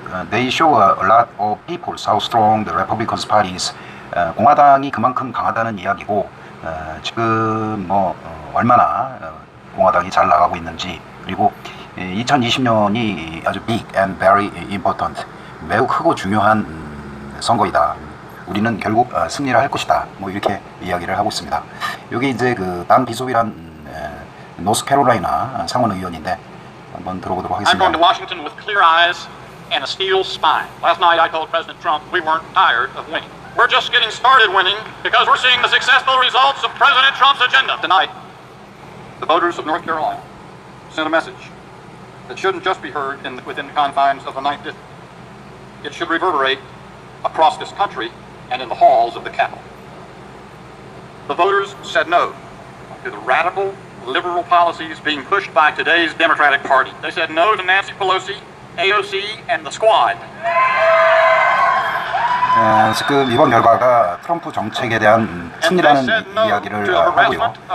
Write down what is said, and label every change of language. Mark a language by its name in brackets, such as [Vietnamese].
[English] They show a lot of people how strong the Republican Party is. [Korean] 공화당이 그만큼 강하다는 이야기고, 지금 얼마나 공화당이 잘 나가고 있는지, 그리고 2020년이 아주 [English] big and very important, [Korean] 매우 크고 중요한 선거이다. 우리는 결국 승리를 할 것이다. 이렇게 이야기를 하고 있습니다. 여기 이제 그 단 비숍이란 노스캐롤라이나 상원 의원인데 한번 들어보도록 하겠습니다. [English] I'm going to Washington with clear eyes and a steel spine. Last night I told President Trump we weren't tired of winning. We're just getting started winning because we're seeing the successful results of President Trump's agenda. Tonight, the voters of North Carolina sent a message that shouldn't just be heard within the confines of the 9th District. It should reverberate across this country and in the halls of the Capitol. The voters said no to the radical liberal policies being pushed by today's Democratic Party. They said no to Nancy Pelosi, AOC, and the Squad. [Korean] 지금 이번 결과가 트럼프 정책에 대한 승리라는 이야기를 하고요.